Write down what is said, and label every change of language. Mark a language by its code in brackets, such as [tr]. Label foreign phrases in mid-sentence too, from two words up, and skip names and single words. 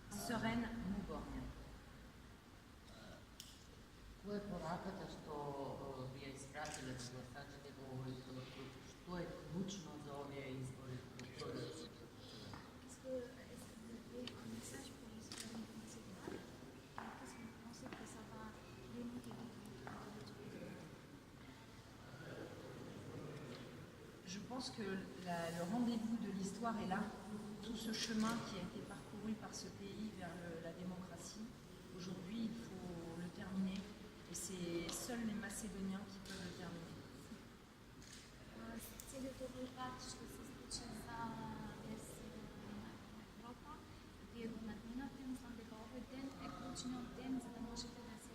[mk] sereine Mubornja. Која е пораката што ви ја испратиле на гласачите да говорите за што е клучно за овие избори? [fr] Est-ce que vous avez un message pour les citoyens de Macédoine? Qu'est-ce que vous pensez que ça va les motiver? Je pense que le rendez-vous de l'histoire est là. Tout ce chemin qui a été parcouru par ce pays vers la démocratie, aujourd'hui il faut le terminer. Et c'est seuls les Macédoniens qui peuvent le terminer. [mk] Целиот овој пат што се случи за Европа, вие го надминавте, мислам дека овој ден е клучниот ден за да можете да